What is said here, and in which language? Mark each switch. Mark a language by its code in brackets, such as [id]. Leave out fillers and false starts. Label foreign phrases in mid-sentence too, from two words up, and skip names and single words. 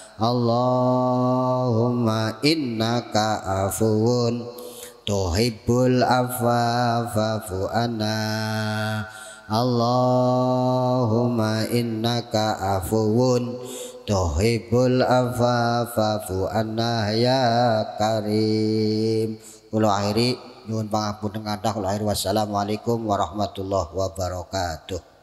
[ar] اللهم إنك عفو تحب العفو فاعف عنا. اللهم إنك عفو تحب العفو فاعف عنا يا كريم. [jv] Kula akhiri nyuwun pangapunten kathah. Kula akhiri [ar] والسلام عليكم ورحمة الله وبركاته.